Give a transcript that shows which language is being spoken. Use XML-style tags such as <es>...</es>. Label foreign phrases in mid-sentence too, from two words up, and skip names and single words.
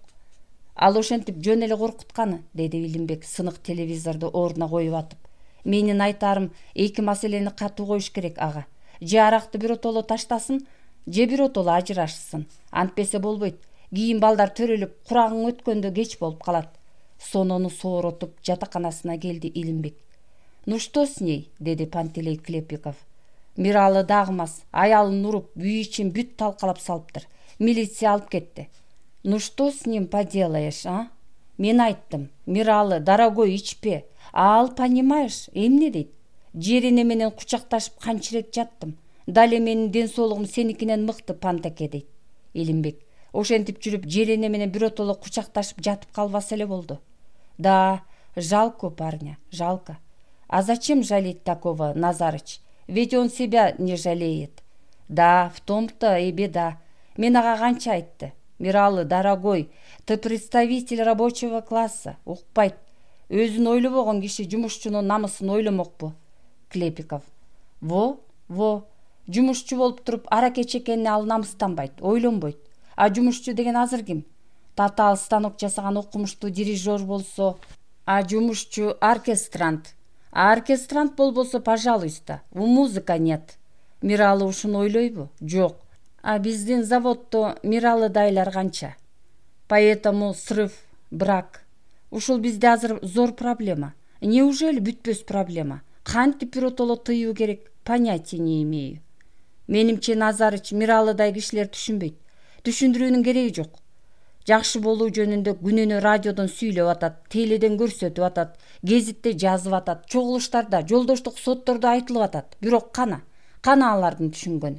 <ky>«Ал ошентип жөн эле коркутканы», деди Илимбек сынык телевизорду ордуна коюп атып. «Менин айтарым, эки маселени катуу коюш керек, ага. Же аракты биротоло таштасын, же биротоло ажырашсын. Антпесе болбойт. Кийин балдар төрөлүп, курагың өткөндө кеч болуп калат». Сонону сооротуп жатаканасына келди Илимбек.</ky> <ru>«Ну что с ней?»</ru> <ky>деди Пантелей Клепиков. «Миралы дагымас, аялын уруп, үй ичин бүт талкалап салыптыр. Милиция алып кетти».</ky> <ru>«Ну что с ним поделаешь, а?</ru> <ky>Мен айттым, Миралы, дорогой, ичпе. Ал, понимаешь, эмне дейт? Жерине менен кучакташып канча ирет жаттым. Дале менин ден соолугум сеникинен мыкты, Пантеке», дейт Илимбек. «Ошентип жүрүп жерине менен биротоло кучакташып жатып калбаса эле болду».</ky> <ru>«Да, жалко парня, жалко. А зачем жалеть такого, Назарыч? Ведь он себя не жалеет». «Да, в том-то и беда.</ru> <ky>Мен ага канча айтты. Миралы,</ky> <ru>дорогой, ты представитель рабочего класса,</ru> <ky>укпайт. Өзүн ойлобогон киши жумушчунун намысын ойломокпу». Клепиков. Во, жумушчу болуп туруп аракеч экенине ал намыстанбайт, ойлонбойт. А жумушчу деген азыр ким? Татаал станок жасаган окумуштуу дирижер болсо, а жумушчу оркестрант. А оркестрант болбосо,</ky> <ru>пожалуйста, у музыка нет.</ru> <ky>Миралы ушуну ойлойбу? Жок. А биздин заводдо Миралыдайлар канча.</ky> <ru>Поэтому срыв, брак.</ru> <ky>Ушул бизде азыр зор проблема. Неужели бүтпөс проблема? Кантип биротоло тыюу керек,</ky> <ru>понятия не имею.</ru> <ky>Менимче, Назарыч, Миралыдай кишилер түшүнбөйт. Түшүндүрүүнүн кереги жок. Жакшы болуу жөнүндө күнүнө радиодон сүйлөп атат, теледен көрсөтүп атат, гезитте жазып атат, чогулуштарда, жолдоштук соттордо айтылып атат. Бирок кана алардын түшүнгөнү?</ky>